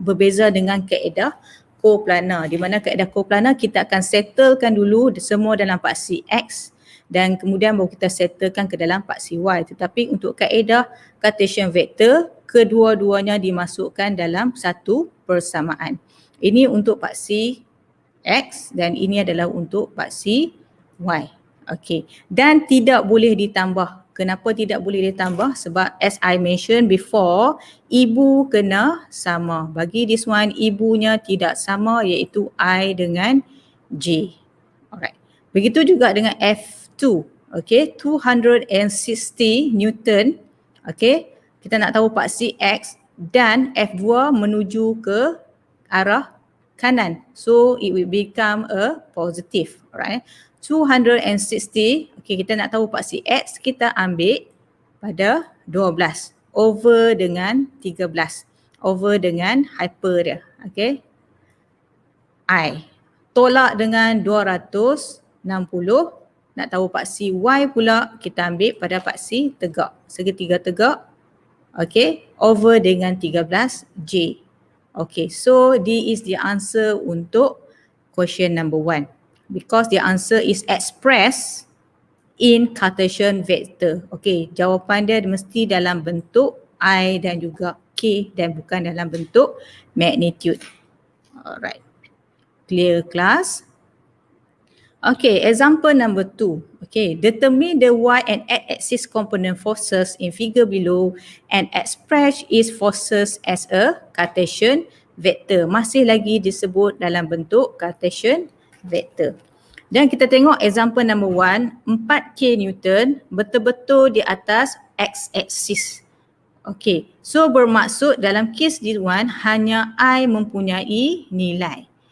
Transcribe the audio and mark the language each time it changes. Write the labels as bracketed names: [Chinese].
[Malay] Berbeza dengan kaedah coplanar. Di mana kaedah coplanar kita akan settlekan dulu semua dalam paksi X dan kemudian baru kita settlekan ke dalam paksi Y. Tetapi untuk kaedah Cartesian Vector, kedua-duanya dimasukkan dalam satu persamaan. Ini untuk paksi X dan ini adalah untuk paksi Y. Okey, dan tidak boleh ditambah. Kenapa tidak boleh ditambah? Sebab [English] as I mentioned before, [Malay] ibu kena sama. Bagi [English] this one, [Malay] ibunya tidak sama iaitu I dengan J. Alright. Begitu juga dengan F2. Okay, 260 Newton. Okay, kita nak tahu paksi X dan F2 menuju ke arah kanan. [English] So, it will become a positive. Alright. [Malay] 260, okay, kita nak tahu paksi X, kita ambil pada 12 over dengan 13 over dengan hyper dia, okay. I tolak dengan 260, nak tahu paksi Y pula kita ambil pada paksi tegak, segitiga tegak, okay, over dengan 13 J. [English] Okay, so this is the answer [Malay] untuk [English] question number 1. Because the answer is expressed in Cartesian Vector. [Malay] Okay, jawapan dia mesti dalam bentuk I dan juga K dan bukan dalam bentuk magnitude. [English] Alright, clear class? Okay, example number 2. Okay, determine the Y and X axis component forces in figure below and express its forces as a Cartesian Vector. [Malay] Masih lagi disebut dalam bentuk Cartesian Vector. Dan kita tengok [English] example number 1, [Malay] 4K Newton betul-betul di atas X-axis. Okay, so bermaksud dalam kes [English] this one [Malay] hanya I mempunyai nilai.